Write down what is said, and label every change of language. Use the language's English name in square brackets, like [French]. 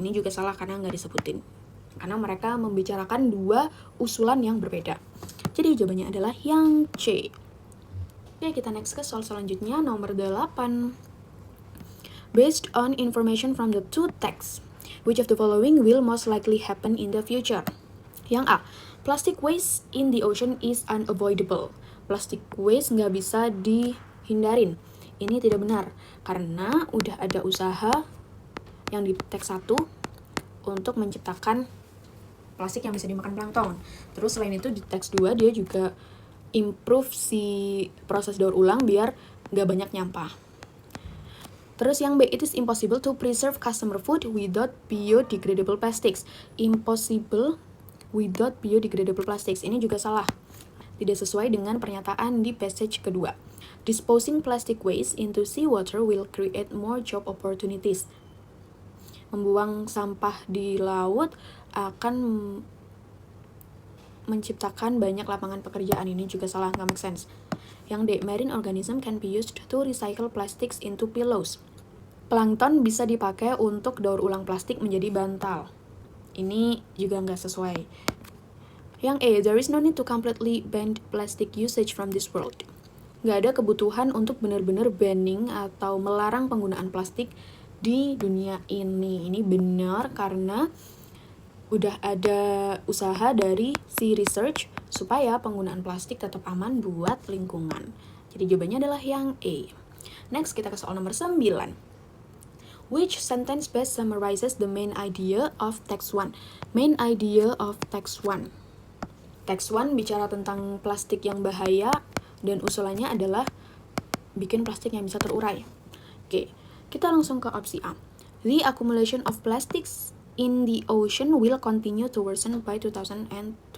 [Indonesian] Ini juga salah karena nggak disebutin. Karena mereka membicarakan dua usulan yang berbeda. Jadi jawabannya adalah yang C. Oke, kita next ke soal selanjutnya, nomor 8. [English] Based on information from the two texts, which of the following will most likely happen in the future? [Indonesian] Yang A, [English] plastic waste in the ocean is unavoidable. [Indonesian] Plastic waste nggak bisa dihindarin. Ini tidak benar, karena udah ada usaha yang di teks 1 untuk menciptakan plastik yang bisa dimakan plankton. Terus selain itu di teks 2 dia juga improve si proses daur ulang biar nggak banyak nyampah. Terus yang B, [English] it is impossible to preserve customer food without biodegradable plastics. Impossible without biodegradable plastics. [Indonesian] Ini juga salah. Tidak sesuai dengan pernyataan di passage kedua. [English] Disposing plastic waste into seawater will create more job opportunities. [Indonesian] Membuang sampah di laut akan menciptakan banyak lapangan pekerjaan. Ini juga salah, nggak make sense. Yang D, [English] marine organism can be used to recycle plastics into pillows. [Indonesian] Plankton bisa dipakai untuk daur ulang plastik menjadi bantal. Ini juga nggak sesuai. Yang E, [English] there is no need to completely ban plastic usage from this world. [Indonesian] nggak ada kebutuhan untuk benar-benar banning atau melarang penggunaan plastik di dunia ini. Ini benar karena udah ada usaha dari si research supaya penggunaan plastik tetap aman buat lingkungan. Jadi jawabannya adalah yang A. Next, kita ke soal nomor 9. [English] Which sentence best summarizes the main idea of text 1? Main idea of text 1. [Indonesian] Text 1 bicara tentang plastik yang bahaya dan usulannya adalah bikin plastik yang bisa terurai. Oke, kita langsung ke opsi A. [English] The accumulation of plastics in the ocean will continue to worsen by 2025.